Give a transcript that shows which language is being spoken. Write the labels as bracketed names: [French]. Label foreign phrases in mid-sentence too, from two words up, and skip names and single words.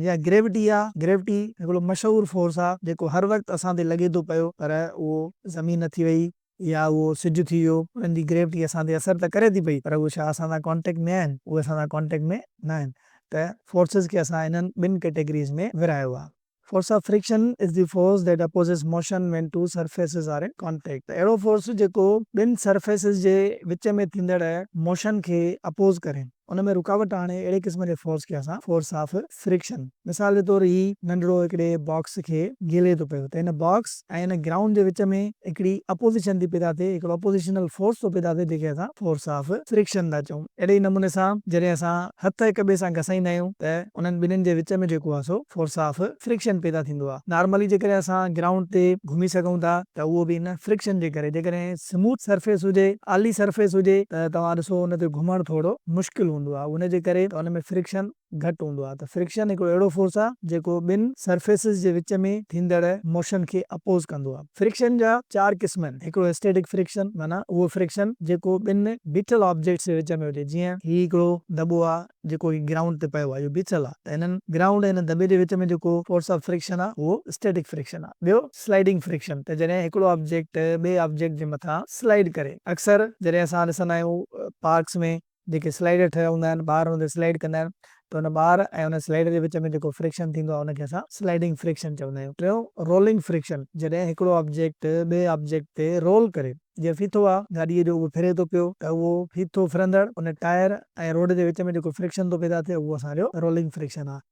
[Sindhi] जीअं ग्रेविटी आहे, ग्रेविटी हिकिड़ो मशहूर फोर्स आहे जेको हर वक़्तु असां ते लॻे थो पियो, पर उहो ज़मीन थी वई या उहो सिज थी वियो, उन्हनि जी ग्रेविटी असां ते असर त करे थी पई, पर उहे छा असां सां कॉन्टेक्ट में आहिनि? उहे असां सां कॉन्टेक्ट में न आहिनि। त फोर्सिस खे असां हिननि ॿिनि कैटेगरीज़ में विरायो आहे। [English] Force of friction is the force that opposes motion when two surfaces are in contact। [Sindhi] त अहिड़ो फोर्स जेको ॿिनि सरफेसिस जे विच में थींदड़ मोशन खे अपोज करे, उन में रुकावट आणे, अहिड़े क़िस्म जे फोर्स खे असां [English] force of friction. [Sindhi] मिसाल जे तौर ही नंढड़ो हिकिड़े बॉक्स खे गिले थो पियो, त हिन बॉक्स ऐं हिन ग्राउंड जे विच में हिकिड़ी अपोजिशन थी पैदा थिए, हिकिड़ो अपोजिशनल फोर्स थो पैदा थिए, जंहिंखे असां [English] force of friction [Sindhi] था चऊं। अहिड़े नमूने सां जॾहिं असां हथ हिक ॿिए सां घसाईंदा आहियूं, त उन्हनि ॿिन्हिनि जे विच में जेको आहे सो [English] force of friction [Sindhi] पैदा थींदो आहे। नॉर्मली जेकॾहिं असां ग्राउंड ते घुमी सघूं था, त उहो बि हिन फ्रिक्शन जे करे। जेकॾहिं [English] smooth surface [Sindhi] हुजे, आली सरफेस हुजे, त तव्हां ॾिसो हुन ते घुमण थोरो मुश्किल हूंदो आहे, उन जे करे हुन में फ्रिक्शन घटि हूंदो आहे। त फ्रिक्शन हिकिड़ो अहिड़ो फोर्स आहे जेको ॿिनि सरफेसिस जे विच में थींदड़ मोशन खे अपोज कंदो आहे। फ्रिक्शन जा 4 क़िस्म आहिनि। हिकिड़ो [English] static friction, [Sindhi] माना उहो फ्रिक्शन जेको ॿिनि बीठल ऑब्जेक्ट्स जे विच में हुजे। जीअं ही हिकिड़ो दॿो आहे जेको ग्राउंड ते पियो आहे, इहो बीठल आहे, त हिननि ग्राउंड ऐं हिन दॿे जे विच में जेको [English] force of friction [Sindhi] आहे उहो [English] static friction [Sindhi] आहे। ॿियो [English] sliding friction, [Sindhi] त जॾहिं हिकिड़ो ऑब्जेक्ट ॿिए ऑब्जेक्ट जे मथां स्लाइड करे। अक्सर जॾहिं असां ॾिसंदा आहियूं पार्क्स में जेके स्लाइडर ठहिया हूंदा आहिनि ॿार हुन ते स्लाइड कंदा आहिनि त हुन ॿार ऐं हुन स्लाइडर जे विच में जेको फ्रिक्शन थींदो आहे हुनखे असां [English] sliding friction [Sindhi] चवंदा आहियूं। टियों [English] rolling friction, [Sindhi] जॾहिं हिकिड़ो ऑब्जेक्ट ॿिए ऑब्जेक्ट ते रोल करे, जीअं फीथो आहे गाॾीअ जो उहो फिरे थो पियो त उहो फीथो फिरंदड़ उन टायर ऐं रोड जे विच में जेको फ्रिक्शन थो पैदा थिए उहो असांजो [English] rolling friction [Sindhi] आहे।